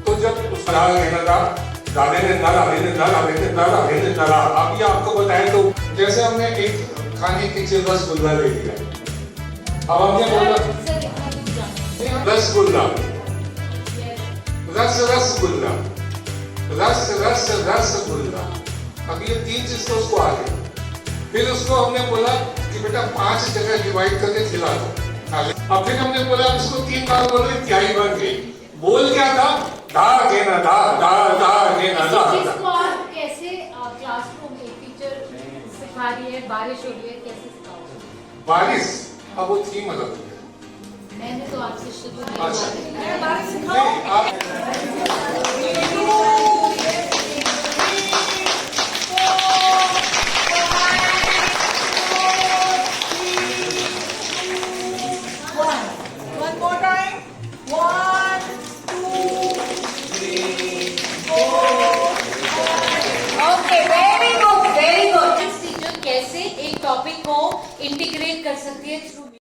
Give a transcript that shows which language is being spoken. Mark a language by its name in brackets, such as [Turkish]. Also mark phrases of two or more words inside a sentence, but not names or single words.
[Hindi] तो जब उस पर कहना था दादे ने डाला, मैंने डाला, मैंने डाला, मैंने डाला, अभी आपको बताएं तो जैसे हमने एक खाने की चीज रसगुल्ला ले लिया, अब हमने बोला रसगुल्ला, रसगुल्ला, रसगुल्ला, अब ये 3 चीज तो उसको आ गई। फिर उसको हमने बोला कि बेटा 5 जगह डिवाइड करके खिला दो, अब फिर हमने बोला उसको 3 बार बोलो, त्याई बन गई। बोल क्या था? दा गेना दा दा दा गेना दा। जिसको आप कैसे क्लासरूम में टीचर सिखा रही है, बारिश हो रही है, कैसे सिखाओगे? बारिश, अब वो थीम अलग है। मैंने तो आपसे शुरू बारिश सिखाओ। [English] One more time. 1, 2, 3, 4. Okay, very good, very good. [Hindi] टीचर कैसे एक टॉपिक को इंटीग्रेट कर सकती है थ्रू